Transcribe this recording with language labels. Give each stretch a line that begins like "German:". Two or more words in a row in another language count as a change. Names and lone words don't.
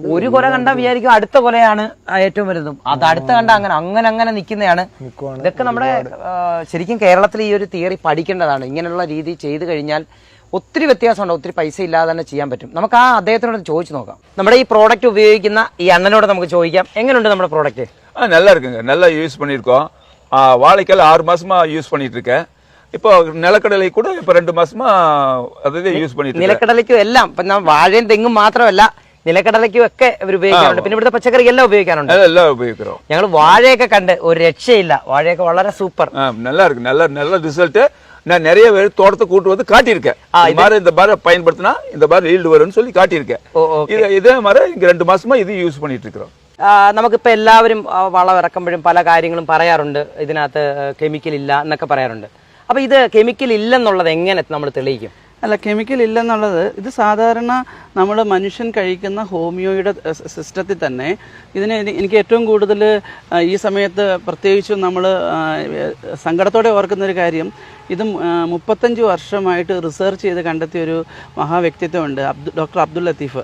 Malayalam: ഒരു കൊല കണ്ടാൽ വിചാരിക്കും അടുത്ത കൊലയാണ് ഏറ്റവും വലുതും. അത് അടുത്ത കണ്ട അങ്ങനെ നിൽക്കുന്നതാണ്. ഇതൊക്കെ നമ്മുടെ ശരിക്കും കേരളത്തിൽ ഈ ഒരു തിയറി പഠിക്കേണ്ടതാണ്. ഇങ്ങനെയുള്ള രീതി ചെയ്തു കഴിഞ്ഞാൽ ഒത്തിരി വ്യത്യാസമുണ്ട്. ഒത്തിരി പൈസ ഇല്ലാതെ തന്നെ ചെയ്യാൻ പറ്റും. നമുക്ക് ആ അദ്ദേഹത്തിനോട് ചോദിച്ചു നോക്കാം. നമ്മുടെ ഈ പ്രോഡക്റ്റ് ഉപയോഗിക്കുന്ന ഈ അണ്ണനോട് നമുക്ക് ചോദിക്കാം, എങ്ങനെയുണ്ട് നമ്മുടെ പ്രോഡക്റ്റ്?
Tamil: நல்லா இருக்குங்க, நல்லா யூஸ் பண்ணியிருக்கோம். வாழைக்கால் 6 மாசமா யூஸ் பண்ணிட்டு இருக்கேன். இப்போ நிலக்கடலை கூட இப்போ 2 மாசமா അതേ യൂസ് பண்ணிட்டு.
Malayalam: നിലക്കടലയ്ക്കും എല്ലാം ഇപ്പം വാഴയും തെങ്ങും മാത്രമല്ല നിലക്കടലയ്ക്കും ഒക്കെ ഇവർ ഉപയോഗിക്കാറുണ്ട്. പിന്നെ ഇവിടുത്തെ പച്ചക്കറി എല്ലാം ഉപയോഗിക്കാറുണ്ട്. എല്ലാം ഉപയോഗിக்கிறோம். ഞങ്ങൾ വാഴയൊക്കെ കണ്ട് ഒരു രക്ഷയില്ല. വാഴയൊക്കെ വളരെ സൂപ്പർ.
Tamil: நல்லா இருக்கு, நல்ல ரிசல்ட். நான் நிறைய பேர் தோட்டத்தை கூட்டு வந்து காட்டியிருக்கேன். இந்த மாதிரி பயன்படுத்தினா இந்த மாதிரி ஈல்டு வரும்னு சொல்லி காட்டியிருக்கேன். இதே மாதிரி இங்க 2 மாசமா இது யூஸ் பண்ணிட்டு இருக்கிறோம்.
Malayalam: നമുക്കിപ്പോൾ എല്ലാവരും വളം ഇറക്കുമ്പോഴും പല കാര്യങ്ങളും പറയാറുണ്ട്. ഇതിനകത്ത് കെമിക്കൽ ഇല്ല എന്നൊക്കെ പറയാറുണ്ട്. അപ്പോൾ ഇത് കെമിക്കൽ ഇല്ലെന്നുള്ളത് എങ്ങനെ നമ്മൾ തെളിയിക്കും? അല്ല, കെമിക്കൽ ഇല്ലെന്നുള്ളത് ഇത് സാധാരണ നമ്മൾ മനുഷ്യൻ കഴിക്കുന്ന ഹോമിയോയുടെ സിസ്റ്റത്തിൽ തന്നെ ഇതിന് എനിക്ക് ഏറ്റവും കൂടുതൽ ഈ സമയത്ത് പ്രത്യേകിച്ചും നമ്മൾ സങ്കടത്തോടെ ഓർക്കുന്നൊരു കാര്യം, ഇത് 35 വർഷമായിട്ട് റിസർച്ച് ചെയ്ത് കണ്ടെത്തിയ ഒരു മഹാവ്യക്തിത്വമുണ്ട്, ഡോക്ടർ അബ്ദുൽ ലത്തീഫ്.